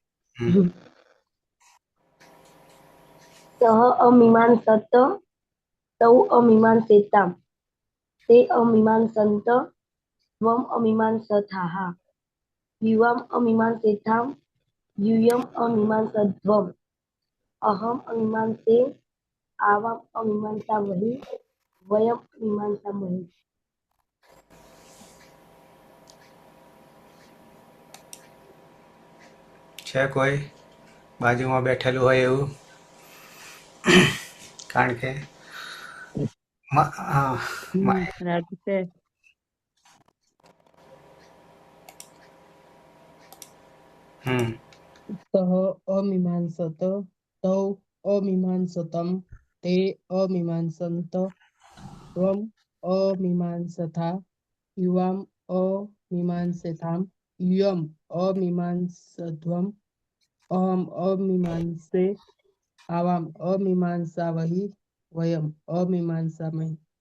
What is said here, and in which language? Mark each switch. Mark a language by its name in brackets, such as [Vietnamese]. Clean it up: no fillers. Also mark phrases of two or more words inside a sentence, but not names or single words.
[Sanskrit] सह अमीमांसत तौ अमीमांसेताम ते अमीमांसन्त त्वम् अमीमांसथाः युवाम अमीमांसेताम यूयम अमीमांसध्वम् अहम अमीमांसे आवाम अमीमांसावहि वयम अमीमांसामहि। [Gujarati] છે કોઈ બાજુમાં બેઠેલું હોય એવું કારણ કે રાજુ છે. [Sanskrit] सः अमीमांसत तौ अमीमांसतम ते अमीमांसन्त त्वम् अमीमांसथा युवाम अमीमांसेताम यूयम अमीमांसध्वम् अहम अमीमांसे आवाम अमीमांसावहि वयम अमीमांसामहि।